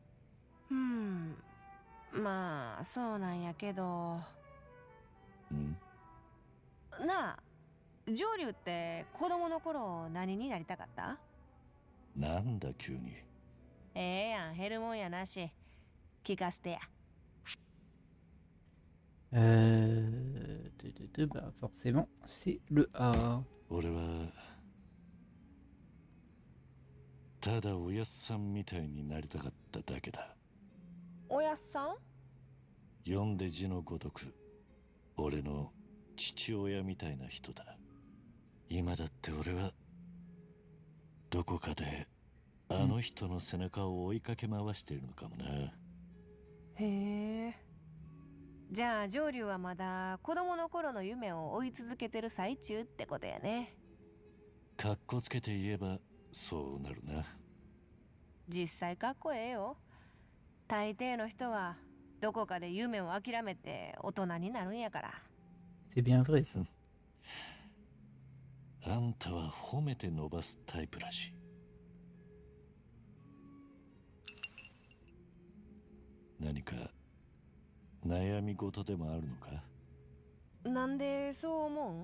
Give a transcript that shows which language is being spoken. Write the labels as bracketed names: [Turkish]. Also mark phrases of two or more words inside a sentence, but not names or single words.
[Japanese] まあそうなんやけど。なあ、上流って子供の頃何になりたかった？なんだ急に。ええやん、減るもんやなし。聞かせてや。 [French] Bah forcément, c'est le A. [Japanese] 俺はただおやっさんみたいになりたかっただけだ。おやっさん？読んで字のごとく、俺の父親みたいな人だ。今だって俺はどこかであの人の背中を追いかけ回しているのかもな。へえ。じゃあ上流はまだ子供の頃の夢を追い続けてる最中ってことやね。かっこつけて言えばそうなるな。実際かっこええよ。大抵の人はどこかで夢を諦めて大人になるんやから。 [French] C'est bien vrai ça. [Japanese] あんたは褒めて伸ばすタイプらしい。何か悩み事でもあるのか？なんでそう思うん？